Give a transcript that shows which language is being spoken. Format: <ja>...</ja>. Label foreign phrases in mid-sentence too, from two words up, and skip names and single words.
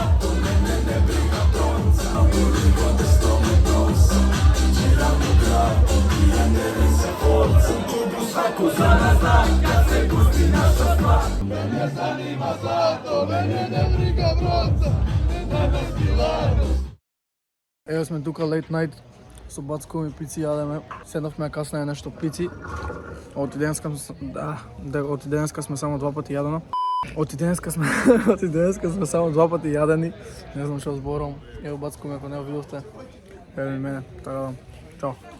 <sr>Mene zanima zlato, mene ne briga bronca, ne nebeski lados.</sr> <mk>Evo sме тука</mk> <en>late night,</en> <mk>со бацко ми пици јадеме. Седнавме каснее нешто пици. Од денеска сме само 2 пати јадено. Од денеска сме само 2 пати јадени. Не знам што зборам. Ево бацко ми ако не го видовте. Ево ми мене, така да. Чао.</mk>